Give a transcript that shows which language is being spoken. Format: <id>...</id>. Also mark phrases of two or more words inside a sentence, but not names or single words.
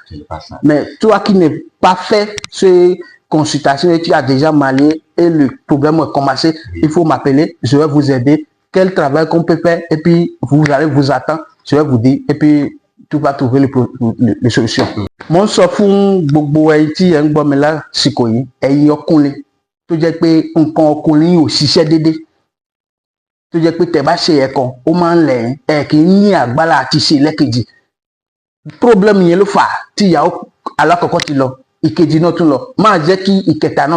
<fr>Pas ça. Mais toi qui n'as pas fait ces consultations et tu as déjà marié et le problème est commencé, il faut m'appeler, je vais vous aider. Quel travail qu'on peut faire et puis vous allez vous attendre, je vais vous dire et puis tu vas trouver les solutions.</fr> <yo>Mon sofun gbogbo tí ẹ ń gbọ́ mi lásìkò yìí ẹ̀yin ọkùnrin tó jẹ́ pé nǹkan ọkùnrin ò ṣiṣẹ́ déédéé tó jẹ́ pé tẹ́ bá ṣe ẹ̀kan ó máa ń lẹ̀ ẹ̀ kì í ní agbára àti ṣe lẹ́kejì problem yẹn ló fà á tí ìyàwó alákọ̀ọ́kọ́ ti lọ ìkejì náà tún lọ máa jẹ́ kí ìkẹta náà</yo>